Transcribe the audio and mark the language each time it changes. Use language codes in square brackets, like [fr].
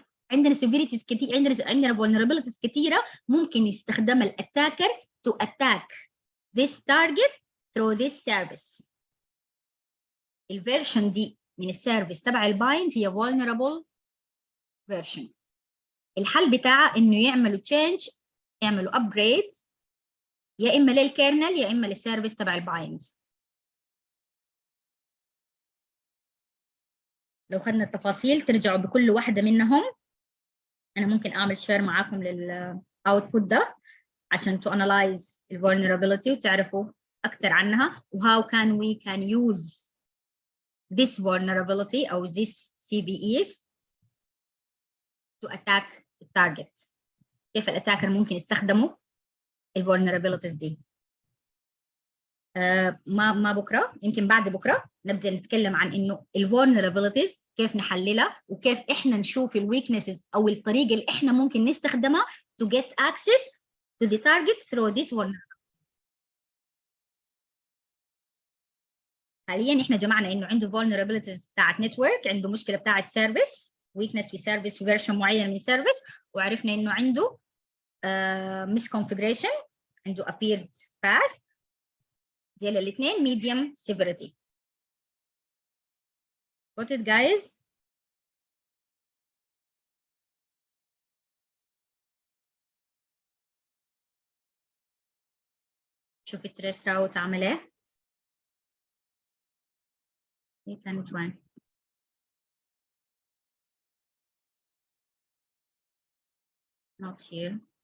[ar] عندنا سيفيريتيز كتير، عندنا vulnerabilities كثيره ممكن يستخدمها الاتاكر [en] to attack this target through this service. [ar] الفيرشن دي من السيرفيس تبع البايند هي vulnerable version. الحل بتاعها انه يعملوا change، يعملوا upgrade يا اما للكيرنل يا اما للسيرفيس تبع البايند. لو خدنا التفاصيل ترجعوا بكل واحده منهم. انا ممكن اعمل شير معاكم للاوتبوت ده عشان [en] to analyze the vulnerability [ar] وتعرفوا اكثر عنها و [en] how can we can use this vulnerability او this CVEs to attack the target. [ar] كيف الاتاكر ممكن يستخدموا الفولنربيلتيز دي. ما بكره، يمكن بعد بكره نبدا نتكلم عن انه الفولنربيلتيز كيف نحللها وكيف احنا نشوف الويكنسز او الطريقه اللي احنا ممكن نستخدمها [en] to get access to the target through this vulnerability. [ar] حاليا احنا جمعنا انه عنده vulnerabilities بتاعت نتورك، عنده مشكله بتاعت سيرفيس، ويكنس في سيرفيس، في فيرجن معين من سيرفيس، وعرفنا انه عنده misconfiguration، عنده appeared path. ديال الاثنين [en] medium severity. Got it guys؟ [ar] شوف التريس راوت عمل ايه؟ هي كانت وين؟ [en] Not here.